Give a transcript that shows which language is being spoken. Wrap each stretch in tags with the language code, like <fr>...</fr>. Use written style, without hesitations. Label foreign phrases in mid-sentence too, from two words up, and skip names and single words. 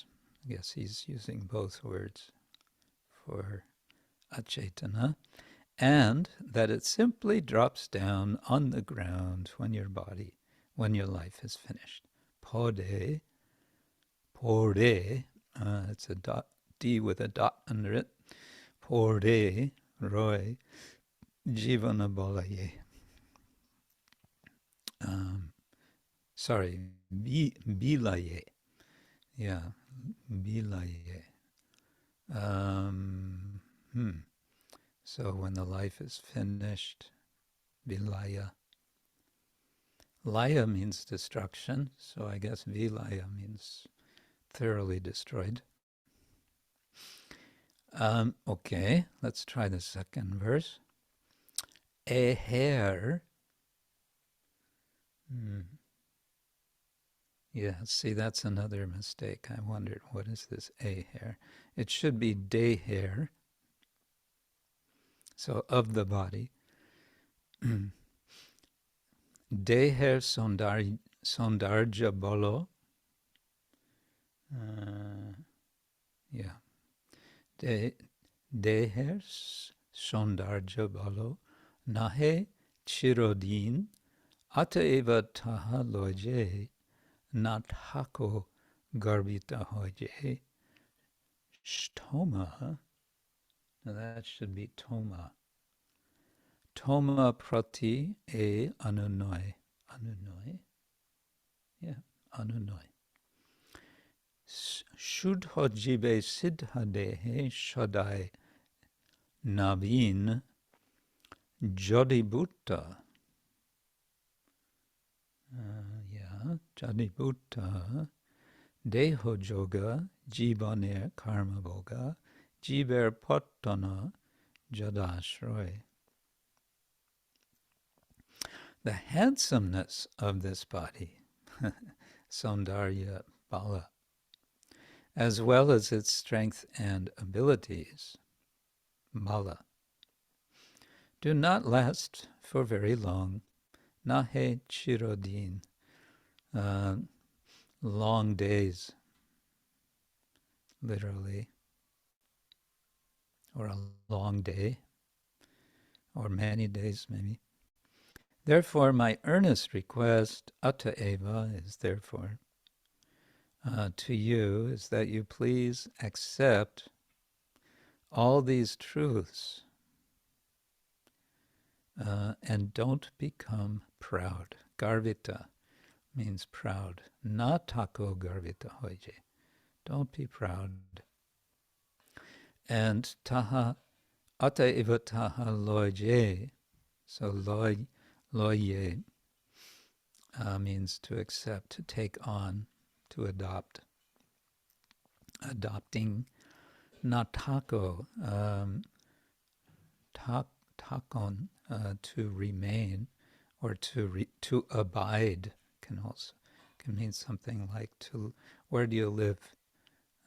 <en>I guess he's using both words for acetana, and that it simply drops down on the ground when your life is finished. Pode, it's a dot, D with a dot under it.</en> <bn>পড়ে, রয়, জীবন-বিলয়ে. বিলয়ে.</bn> <en>Yeah, bilaye. So when the life is finished, vilaya. Laya means destruction, so I guess vilaya means thoroughly destroyed. Okay, let's try the second verse. Ihar. Yeah, see, that's another mistake. I wondered, what is this ihar? It should be deher, so of the body.</en> <bn>দেহের সৌন্দর্য-বল.</bn> <en>Yeah.</en> <bn>দেহের সৌন্দর্য-বল. নহে চিরদিন। অতএব তাহা লহ যে. না থাকো গর্বিত হয়ে. শ্তোমা.</bn> <en>Now that should be toma.</en> <bn>তোমা প্রতি এ অনুনয়. অনুনয়? Yeah, অনুনয়. শুদ্ধ-জীবে সিদ্ধ-দেহে সদাই নবীন জড়িবুটা. জড়িবুটা. দেহ-যোগ জীবনে কর্ম-ভোগ জীবের-পতন জড়াশ্রয়.</bn> <en>The handsomeness of this body,</en> <bn>সৌন্দর্য-বল,</bn> <en>as well as its strength and abilities, bala, do not last for very long.</en> <bn>নহে চিরদিন,</bn> <en>long days, literally, or a long day, or many days maybe. Therefore, my earnest request, ataeva, is therefore, to you, is that you please accept all these truths and don't become proud. Garvita means proud.</en> <bn>না থাকো গর্বিত হয়ে.</bn> <en>Don't be proud. And taha,</en> <bn>অতএব তাহা লহ যে.</bn> <en>So loye means to accept, to take on, to adopt. Adopting. Natako, takon, to remain, or to abide, can mean something like to, where do you live?</en>